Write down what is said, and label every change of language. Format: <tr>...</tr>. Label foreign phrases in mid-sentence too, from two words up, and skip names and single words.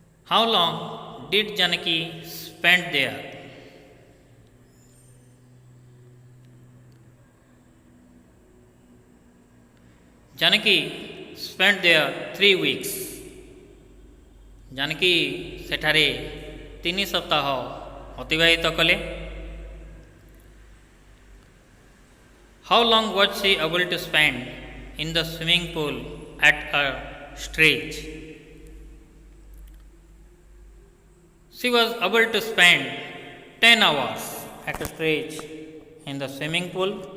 <en>How long did Janaki spend there? Janaki spent there 3 weeks.</en> <or>ଜାନକୀ ସେଠାରେ 3 ସପ୍ତାହ ଅତିବାହିତ କଲେ.</or> <en>How long was she able to spend in the swimming pool at a stretch? She was able to spend 10 hours at a stretch in the swimming pool.</en>